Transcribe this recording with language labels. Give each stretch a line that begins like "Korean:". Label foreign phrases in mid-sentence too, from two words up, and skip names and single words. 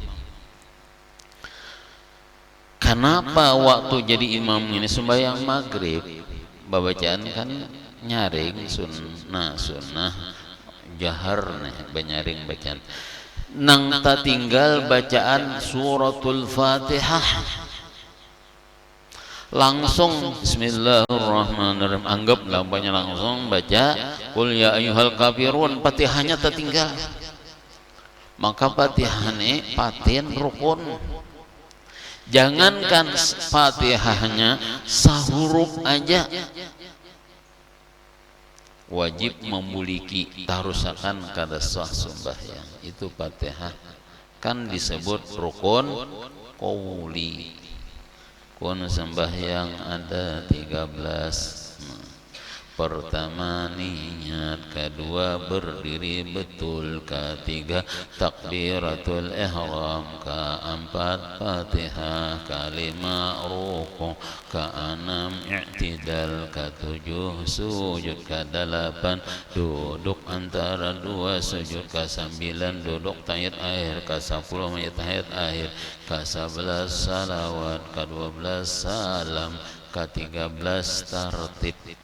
Banjar: Kenapa waktu jadi imam ini sembahyang maghrib babacaan kan nyaring
Arabic: سنة جهر
Banjar: nih banyaring bacaan nang tak tinggal bacaan suratul Fatihah langsung bismillahirrahmanirrahim, anggap lampanya langsung baca qul ya ayyuhal kafirun, Fatihahnya tak tinggal. Maka Fatihah ini patin rukun. Jangankan Fatihahnya sahuruf aja wajib memiliki tarusakan kada sah sembahyang. Itu Fatihah kan disebut
Arabic: ركن قولي.
Banjar: Kun sembahyang ada 13. Pertama niat, kedua berdiri betul, ketiga
Arabic: تكبيرة الإحرام,
Banjar: keempat Fatihah, kelima ruku', keenam i'tidal, ketujuh sujud, kedelapan duduk antara dua sujud, kesembilan duduk tahiyat akhir, kesepuluh tahiyat akhir, ke-11 salawat, ke-12 salam, ke-13 tartib.